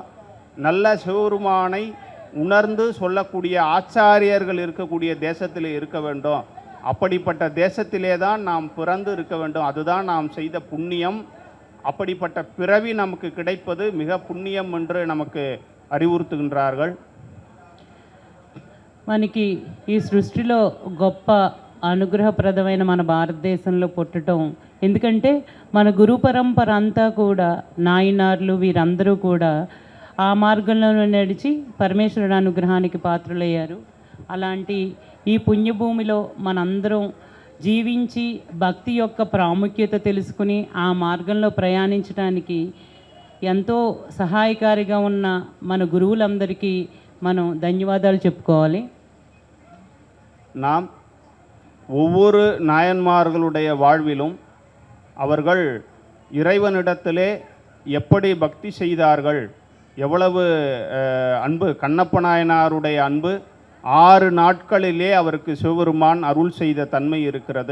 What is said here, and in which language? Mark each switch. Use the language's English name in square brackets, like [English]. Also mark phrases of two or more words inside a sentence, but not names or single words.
[Tamil] நல்ல சிவபெருமானை உணர்ந்து சொல்லக்கூடிய ஆச்சாரியர்கள் இருக்கக்கூடிய தேசத்திலே இருக்க வேண்டும். அப்படிப்பட்ட தேசத்திலே தான் நாம் பிறந்து இருக்க வேண்டும். அதுதான் நாம் செய்த புண்ணியம். அப்படிப்பட்ட பிறவி நமக்கு கிடைப்பது மிக புண்ணியம் என்று நமக்கு அறிவுறுத்துகின்றார்கள். [Telugu] మనకి ఈ సృష్టిలో గొప్ప అనుగ్రహప్రదమైన మన భారతదేశంలో పుట్టడం, ఎందుకంటే మన గురు పరంపర అంతా కూడా నాయనార్లు వీరందరూ కూడా ఆ మార్గంలో నడిచి పరమేశ్వరుడు అనుగ్రహానికి పాత్రులయ్యారు. అలాంటి ఈ పుణ్యభూమిలో మనందరం జీవించి భక్తి యొక్క ప్రాముఖ్యత తెలుసుకుని ఆ మార్గంలో ప్రయాణించడానికి ఎంతో సహాయకారిగా ఉన్న మన గురువులందరికీ మనం ధన్యవాదాలు చెప్పుకోవాలి. [Tamil] நாம் ஒவ்வொரு நாயன்மார்களுடைய வாழ்விலும் அவர்கள் இறைவனிடத்திலே எப்படி பக்தி செய்தார்கள், எவ்வளவு அன்பு, கண்ணப்ப நாயனாருடைய அன்பு 6 நாட்களிலே அவருக்கு சிவபெருமான் அருள் செய்த தன்மை இருக்கிறது.